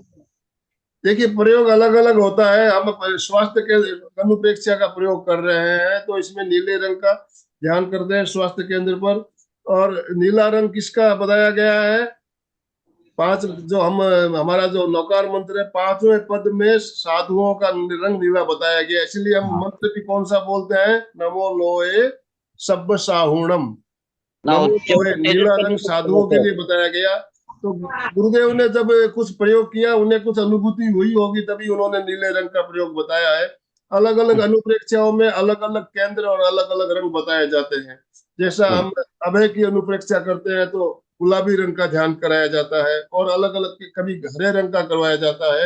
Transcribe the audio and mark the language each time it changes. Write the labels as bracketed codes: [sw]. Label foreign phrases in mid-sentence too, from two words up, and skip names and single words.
[hi] देखिए प्रयोग अलग अलग होता है, हम स्वास्थ्य के अनुप्रेक्षा का प्रयोग कर रहे हैं तो इसमें नीले रंग का ध्यान करते हैं स्वास्थ्य केंद्र पर। और नीला रंग किसका बताया गया है? 5 जो हम हमारा जो नौकार मंत्र है, 5वें पद में साधुओं का रंग नीला बताया गया, इसलिए हम मंत्र भी कौन सा बोलते हैं? [pra] नमो लोए सब्ब साहुणम। नमो लोए, [hi] नीला रंग साधुओं के लिए बताया गया। तो गुरुदेव ने जब कुछ प्रयोग किया, उन्हें कुछ अनुभूति हुई होगी, तभी उन्होंने नीले रंग का प्रयोग बताया है। अलग अलग अनुप्रेक्षाओं में अलग अलग केंद्र और अलग अलग रंग बताए जाते हैं। जैसा हम अभय की अनुप्रेक्षा करते हैं तो गुलाबी रंग का ध्यान कराया जाता है, और अलग अलग कभी हरे रंग का करवाया जाता है।